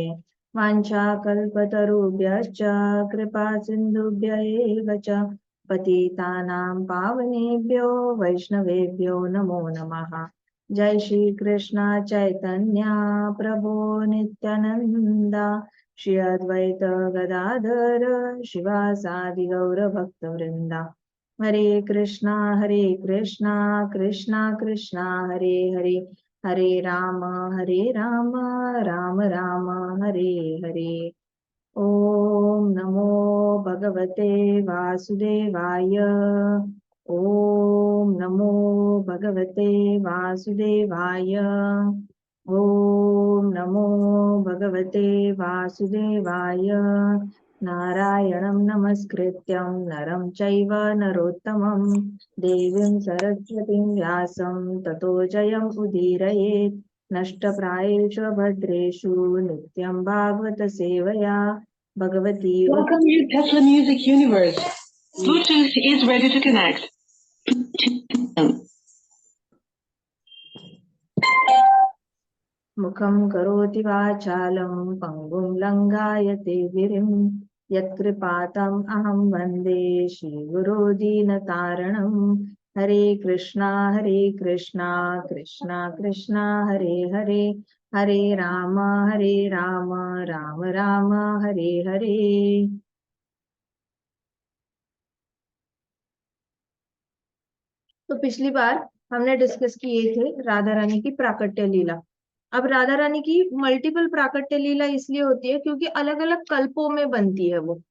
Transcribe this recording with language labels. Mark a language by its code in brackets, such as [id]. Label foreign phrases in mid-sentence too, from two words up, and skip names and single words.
[sa] वाञ्छाकल्पतरुभ्यश्च कृपा सिन्धुभ्य एव च पतितानां पावनेभ्यो वैष्णवेभ्यो नमो नमः। जय श्री कृष्ण चैतन्य प्रभो नित्यानंद श्री अद्वैत गदाधर शिवासादि गौर भक्तवृंदा। हरे कृष्णा कृष्णा कृष्णा हरे हरे हरे राम राम राम हरे हरे। ओम नमो भगवते वासुदेवाय। ओम नमो भगवते वासुदेवाय। ओम नमो भगवते वासुदेवाय। नारायणं नमस्कृत्यं नरं चैव नरोत्तमं देवीं सरस्वतीं व्यासं ततो जयम् उदीरयेत्। नष्टप्रायेषु भद्रेषु नित्यं भागवत सेवया भगवती [en] Welcome to Tesla Music Universe. Bluetooth is ready to connect. [sa] मुखं करोति वाचालं पङ्गुं लङ्घायते गिरिं यत्कृपातम् अहं वन्दे श्रीगुरो दीनतारणं। हरे कृष्णा कृष्णा कृष्णा हरे हरे हरे राम राम राम हरे हरे। [hi] तो पिछली बार हमने डिस्कस किए थे राधा रानी की प्राकट्य लीला। अब राधा रानी की मल्टीपल प्राकट्य लीला इसलिए होती है क्योंकि अलग अलग कल्पों में बनती है वो।